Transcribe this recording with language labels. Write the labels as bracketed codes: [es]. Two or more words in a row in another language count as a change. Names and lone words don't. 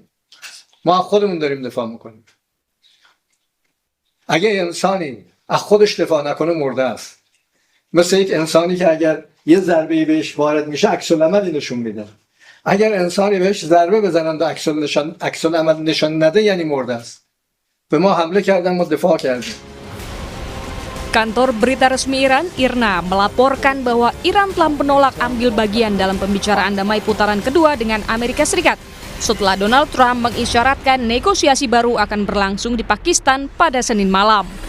[fa] ما از خودمون داریم دفاع میکنیم. اگه انسانی از خودش دفاع نکنه مرده است. مثل یک انسانی که اگر یه ضربه‌ای بهش وارد میشه عکس العملی نشون میده. اگر انسانی بهش ضربه بزنن و عکس العمل نشون نده یعنی مرده است. به ما حمله کردن، ما دفاع کردیم. [id] Kantor berita resmi Iran, IRNA, melaporkan bahwa Iran telah menolak ambil bagian dalam pembicaraan damai putaran kedua dengan Amerika Serikat setelah Donald Trump mengisyaratkan negosiasi baru akan berlangsung di Pakistan pada Senin malam.